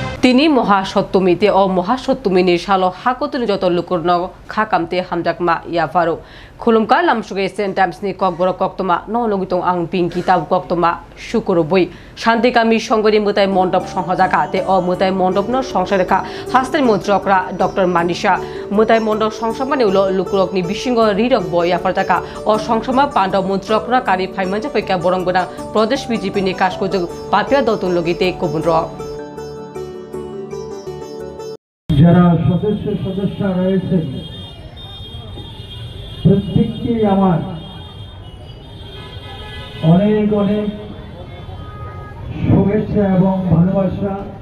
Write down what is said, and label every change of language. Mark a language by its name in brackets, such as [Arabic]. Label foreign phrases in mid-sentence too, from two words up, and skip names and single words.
[Kok Borok] তিনি মহাসপ্তমীতে ও মহাসপ্তমীনি সালো হাকতনি যত লুকুরন খাকামতে হামজাকমা ইয়াফারো খুলুমকা লামসুগে সেন্ট টাইমসনি ককবর কক্তমা নলগিতং আং পিংকি তাব কক্তমা শুকুরবই শান্তিকামী সংগনি মুতাই মণ্ডপ সংহজাকা তে ও মুতাই মণ্ডপন সংসারেখা হাস্তের মন্ত্রকরা ডক্টর মানিসা মুতাই মণ্ডপ সংসমানি উল লুকুরকনি বিশিঙ্গ রিরক বই ইয়াফারজাকা ও সংসমা পাণ্ডব মন্ত্রকরা কারি ফাইমানজা ফৈকা বরংগনা প্রদেশ বিজেপি নি কাশকুজুগ পাপিয়া দতুন লগিতে কবুন [Bangla] যারা সদস্য রয়েছেন প্রত্যেককে আমার অনেক অনেক শুভেচ্ছা এবং ভালোবাসা।